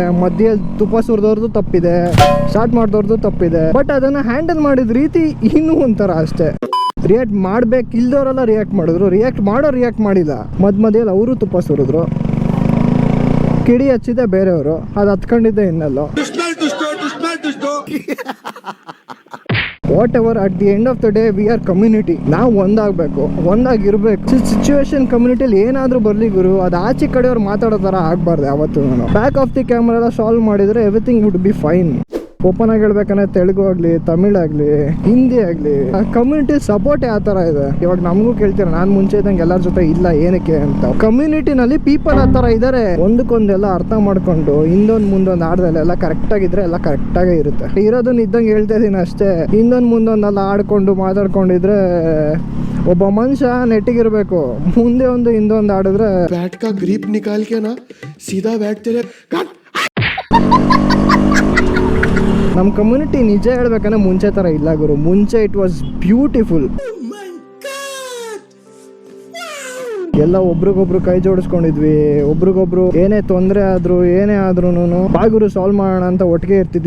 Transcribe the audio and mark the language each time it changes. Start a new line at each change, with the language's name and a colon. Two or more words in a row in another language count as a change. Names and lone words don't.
Kannada: ಮಧ್ಯೆ ತುಪ್ಪ ಸುರಿದವ್ರದ್ದು ತಪ್ಪಿದೆ, ಸ್ಟಾರ್ಟ್ ಮಾಡಿದವ್ರದ್ದು ತಪ್ಪಿದೆ. ಬಟ್ ಅದನ್ನು ಹ್ಯಾಂಡಲ್ ಮಾಡಿದ ರೀತಿ ಇನ್ನೂ ಒಂಥರ ಅಷ್ಟೇ. ರಿಯಾಕ್ಟ್ ಮಾಡ್ಬೇಕು ಇಲ್ದವರೆಲ್ಲ ರಿಯಾಕ್ಟ್ ಮಾಡಿದ್ರು, ರಿಯಾಕ್ಟ್ ಮಾಡಿಲ್ಲ. ಮಧ್ಯದಲ್ಲಿ ಅವರು ತುಪ್ಪ ಸುರಿದ್ರು. ಕಿಡಿ ಹಚ್ಚಿದೆ ಬೇರೆಯವರು, ಅದು ಹತ್ಕೊಂಡಿದ್ದೆ ಇನ್ನೆಲ್ಲೋ.
English: Whatever, at the end of the day we are community.
Kannada: ನಾವು ಒಂದಾಗಿರ್ಬೇಕು. ಸಿಚುವೇಶನ್ ಕಮ್ಯುನಿಟಿಯಲ್ಲಿ ಏನಾದರೂ ಬರಲಿ ಗುರು, ಅದು ಆಚೆ ಕಡೆಯವ್ರು ಮಾತಾಡೋ ಥರ ಆಗಬಾರ್ದು ಯಾವತ್ತೂ.
English: back of the camera
Kannada: ಎಲ್ಲ ಸಾಲ್ವ್ ಮಾಡಿದರೆ
English: everything would be fine.
Kannada: ಓಪನ್ ಆಗಿ ಹೇಳ್ಬೇಕಂದ್ರೆ ತೆಲುಗು ಆಗಲಿ, ತಮಿಳ್ ಆಗಲಿ, ಹಿಂದಿ ಆಗಲಿ,
English: community support
Kannada: ಯಾವ ಥರ ಇದೆ. ಇವಾಗ ನಮಗೂ ಕೇಳ್ತೀರ, ನಾನು ಮುಂಚೆ ಇದ್ದಂಗೆ ಎಲ್ಲರ ಜೊತೆ ಇಲ್ಲ ಏನಕ್ಕೆ ಅಂತ. ಕಮ್ಯುನಿಟಿನಲ್ಲಿ ಪೀಪಲ್ ಆ ಥರ ಇದ್ದಾರೆ. ಒಂದಕ್ಕೊಂದೆಲ್ಲ ಅರ್ಥ ಮಾಡ್ಕೊಂಡು ಹಿಂದೊಂದು ಮುಂದೊಂದು ಆಡ್ದಲ್ಲ ಎಲ್ಲ ಕರೆಕ್ಟಾಗಿದ್ರೆ ಎಲ್ಲ ಕರೆಕ್ಟಾಗೇ ಇರುತ್ತೆ. ಇರೋದನ್ನ ಇದ್ದಂಗೆ ಹೇಳ್ತಾ ಇದ್ದೀನಿ ಅಷ್ಟೇ. ಹಿಂದೊಂದು ಮುಂದೊಂದೆಲ್ಲ ಆಡ್ಕೊಂಡು ಮಾತಾಡ್ಕೊಂಡಿದ್ರೆ ಒಬ್ಬ ಮನುಷ್ಯ ನೆಟ್ಟಿಗಿರ್ಬೇಕು. ಮುಂದೆ ಒಂದು ಹಿಂದೊಂದು ಆಡಿದ್ರೆ
Hindi: बैट का ग्रिप निकाल के ना सीधा बैट तेरे
Kannada: ನಮ್ಮ ಕಮ್ಯುನಿಟಿ ನಿಜ ಹೇಳ್ಬೇಕಂದ್ರೆ ಮುಂಚೆ ಥರ ಇಲ್ಲ ಗುರು. ಮುಂಚೆ
English: it was beautiful.
Kannada: ಎಲ್ಲ ಒಬ್ರಿಗೊಬ್ರು ಕೈ ಜೋಡಿಸ್ಕೊಂಡಿದ್ವಿ. ಒಬ್ರಿಗೊಬ್ರು ಏನೇ ತೊಂದರೆ ಏನೇ ಆದ್ರೂ ಬಾಗುರು ಸಾಲ್ವ್ ಮಾಡೋಣ ಅಂತ ಒಟ್ಟಿಗೆ ಇರ್ತಿದ್ವಿ.